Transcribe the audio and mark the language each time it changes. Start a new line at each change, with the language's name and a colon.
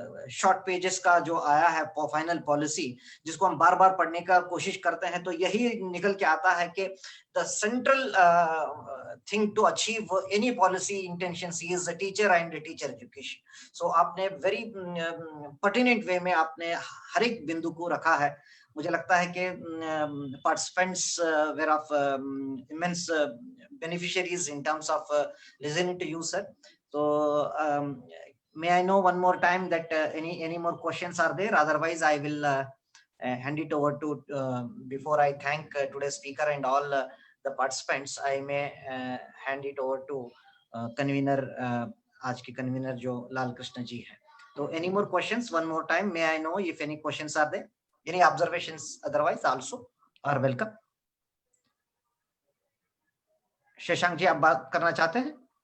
Hindi: Short pages का जो आया है फाइनल पॉलिसी, जिसको हम बार बार पढ़ने का कोशिश करते हैं, तो यही निकल के आता है कि the central thing to achieve any policy intentions is the teacher and the teacher education. So आपने very pertinent way में आपने हर एक बिंदु को रखा है।
English: मुझे लगता है कि participants were of immense beneficiaries in terms of listening to you, sir. So may I know one more time that any more questions are there? Otherwise, I will hand it over to before I thank today's speaker and all the participants, I may hand it over to convener, आज की convener जो लाल कृष्ण जी है. So any more questions? One more time, may I know if any questions are there? Any observations otherwise also are welcome.
Hindi: Shashank ji, आप बात करना चाहते हैं?